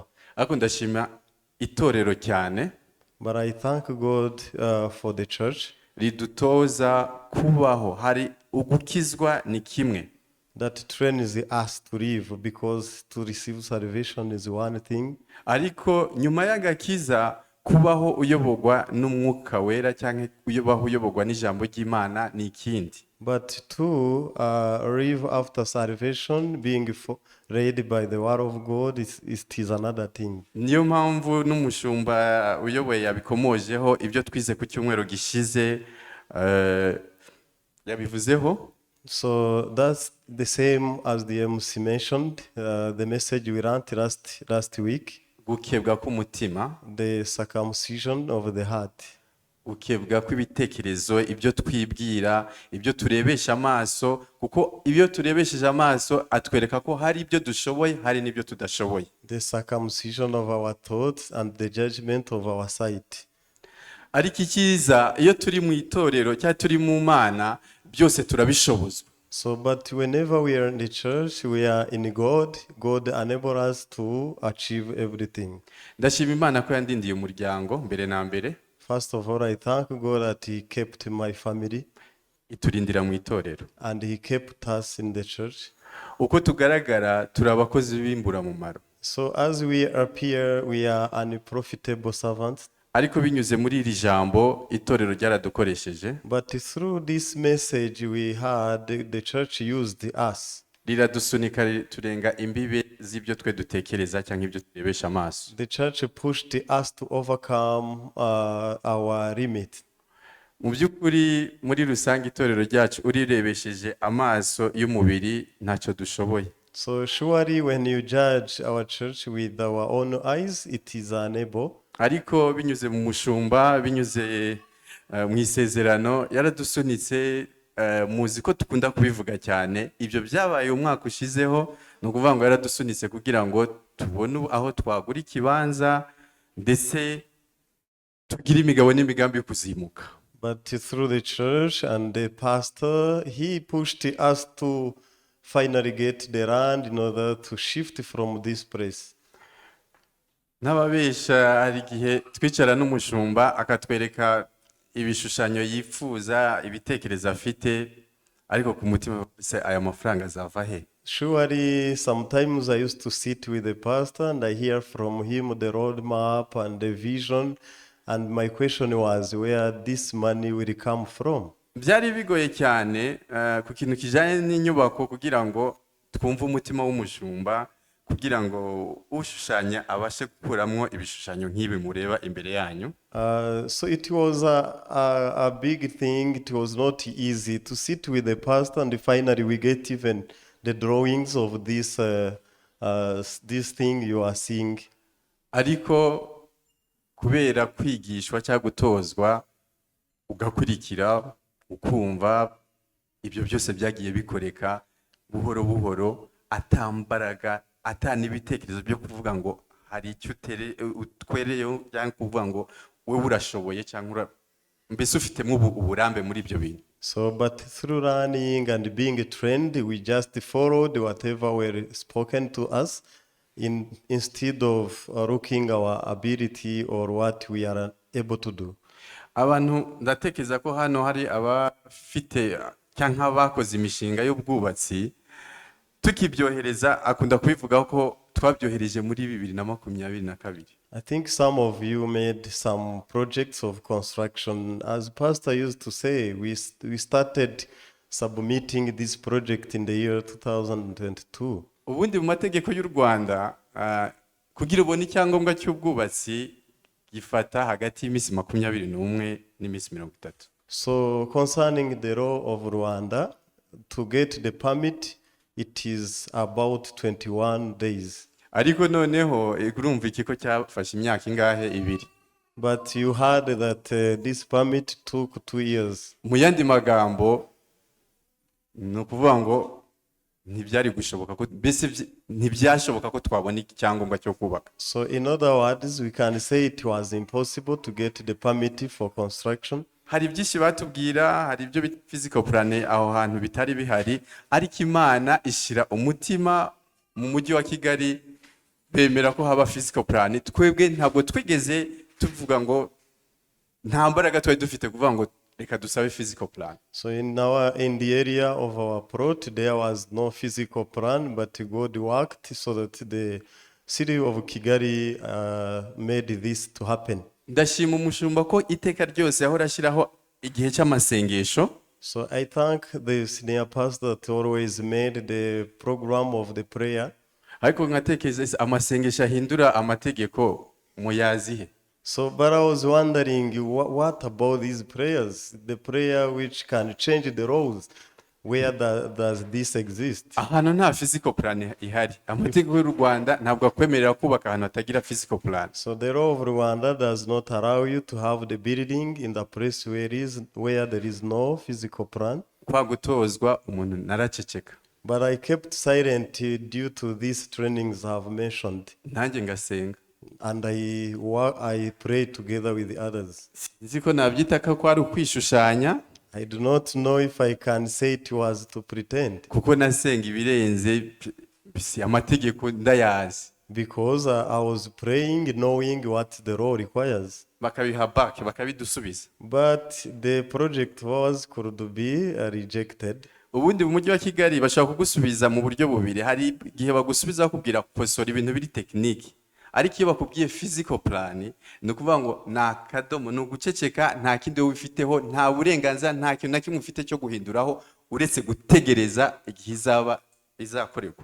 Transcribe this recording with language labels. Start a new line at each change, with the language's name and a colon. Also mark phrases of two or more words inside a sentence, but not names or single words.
Kinyarwanda: Ariko ndashima itorero cyane.
English: But I thank God for the church.
Kinyarwanda: Ridutoza kubaho hari ugukizwa ni kimwe.
English: That trains us to live because to receive salvation is one thing.
Kinyarwanda: Ariko nyuma y'agakiza kubaho uyobogwa n'umwuka wera cyangwa uyobogwa n'ijambo ry'Imana ni ikindi.
English: But to live after salvation, being led by the word of God, is another thing.
Kinyarwanda: Niyo mpamvu n'umushumba uyoboye yabikomojeho ibyo twize ku cyumweru gishize yabivuzeho.
English: So that's the same as the MC mentioned, the message we learned last week,
Kinyarwanda: gukebwa k'umutima,
English: the circumcision of the heart.
Kinyarwanda: gukebwa kw'ibitekerezo, ibyo twibwira, ibyo turebesha amaso, kuko ibyo turebesheje amaso atwereka ko hari ibyo dushoboye, hari n'ibyo tudashoboye.
English: The circumcision of our thoughts and the judgment of our sight.
Kinyarwanda: Ariko icyiza iyo turi mu itorero cyangwa turi mu Mana byose turabishobozwa.
English: So, but whenever we are in the church, we are in God. God enable us to achieve everything.
Kinyarwanda: Ndashima Imana ko yandindiye umuryango mbere na mbere,
English: First of all, I thank God that He kept my family
Kinyarwanda: iturindira mu itorero.
English: and He kept us in the church.
Kinyarwanda: Uko tugaragara turi abakozi b'imburamumaro,
English: So, as we appear, we are unprofitable servants.
Kinyarwanda: ariko binyuze muri iri jambo itorero ryaradukoresheje,
English: But through this message we had, the church used us.
Kinyarwanda: riradusunika turenga imbibe z'ibyo twe dutekereza cyangwa ibyo turebesha amaso.
English: The church pushed us to overcome our limit.
Kinyarwanda: Mu by'ukuri muri rusange itorero ryacu urirebesheje amaso y'umubiri ntacyo dushoboye.
English: So surely when you judge our church with our own eyes, it is unable.
Kinyarwanda: Ariko binyuze mu mushumba, binyuze mu isezerano yaradusunitse. Muzi ko dukunda kubivuga cyane, ibyo byabaye umwaka ushizeho, ni ukuvuga ngo yaradusunitse kugira ngo tubone aho twagura ikibanza ndetse tugire imigabo n'imigambi yo kuzimuka.
English: But through the church and the pastor, he pushed us to finally get the land in order to shift from this place.
Kinyarwanda: N'ababesha hari igihe twicara n'umushumba akatwereka ibishushanyo yifuza, ibitekerezo afite, ariko ku mutima se aya mafaranga azava he?
English: Surely sometimes I used to sit with the pastor and I hear from him the roadmap and the vision, and my question was where this money will come from.
Kinyarwanda: Byari bigoye cyane ku kintu kijanye n'inyubako kugira ngo twumve umutima w'umushumba, kugira ngo ushushanya abashe gukuramwo ibishushanyo nk'ibi mureba imbere yanyu.
English: So it was a big thing. It was not easy to sit with the pastor and finally we get even the drawings of this thing you are seeing.
Kinyarwanda: Ariko kubera kwigishwa cyangwa gutozwa ugakurikira ukumva, ibyo byose byagiye bikoreka buhoro buhoro, atambaraga n'ibitekerezo byo kuvuga ngo hari icyo utwereyeho cyangwa kuvuga ngo wowe urashoboye cyangwa mbese ufitemo uburambe muri ibyo bintu.
English: So, but through learning and being trained, we just followed whatever were spoken to us instead of looking our ability or what we are able to do.
Kinyarwanda: Abantu ndatekereza ko hano hari abafite cyangwa abakoze imishinga y'ubwubatsi, tukibyohereza akunda kubivuga ko twabyohereje muri 2022.
English: I think some of you made some projects of construction. As Pastor used to say, we started submitting this project in the year 2022.
Kinyarwanda: Ubundi mu mategeko y'u Rwanda kugira ubone icyangombwa cy'ubwubatsi gifata hagati y'iminsi 21 n'iminsi 30.
English: So concerning the law of Rwanda, to get the permit, it is about 21 days.
Kinyarwanda: Ariko noneho urumva iki ko cyafashe imyaka ingahe? 2.
English: But you heard that this permit took 2 years.
Kinyarwanda: Mu yandi magambo ni ukuvuga ngo ntibyari gushoboka ko ntibyashoboka ko twabona icyangombwa cyo kubaka.
English: So in other words, we can say it was impossible to get the permit for construction.
Kinyarwanda: Hari byinshi batubwira, hari ibyo
English: physical plan
Kinyarwanda: aho hantu bitari bihari, ariko Imana ishira umutima mu mujyi wa Kigali bemera ko haba
English: physical plan.
Kinyarwanda: Twebwe ntabwo twigeze tuvuga ngo nta mbaraga twari dufite kuvuga ngo reka dusabe
English: physical plan. So in the area of our plot, there was no physical plan, but God worked so that the city of Kigali made this to happen.
Kinyarwanda: Ndashima umushumba ko iteka ryose yahora ashyiraho igihe cy'amasengesho.
English: So I thank the senior pastor that always made the program of the prayer.
Kinyarwanda: Ariko nkatekereza amasengesho ahindura amategeko muyazihe.
English: So but I was wondering what about these prayers, the prayer which can change the laws. Where does this exist?
Kinyarwanda: ahantu nta
English: physical plan
Kinyarwanda: ihari. Amategeko y'u Rwanda ntabwo akwemerera kubaka ahantu hatagira physical plan.
English: So the law of Rwanda does not allow you to have the building in the place where there is no physical plan.
Kinyarwanda: Kwa gutozwa umuntu naraceceka.
English: But I kept silent due to these trainings I have mentioned.
Kinyarwanda: Nanjye ngasenga.
English: And I pray together with the others.
Kinyarwanda: Sinzi ko nabyita ko ari ukwishushanya.
English: I do not know if I can say it was to pretend.
Kinyarwanda: Kuko nasenga ibirenze amategeko ndayazi.
English: Because I was praying knowing what the law requires.
Kinyarwanda: Bakabiha back, bakabidusubiza.
English: But the project could be rejected.
Kinyarwanda: Ubundi mu mujyi wa Kigali bashaka kugusubiza mu buryo bubiri. Hari igihe bagusubiza bakubwira kukosora ibintu biri tekiniki. Ariko iyo bakubwiye
English: physical plan
Kinyarwanda: ni ukuvuga ngo nta kadomo ni uguceceka, nta kindi wowe ufiteho, nta burenganzira, nta kintu na kimwe ufite cyo guhinduraho uretse gutegereza igihe izakorerwa.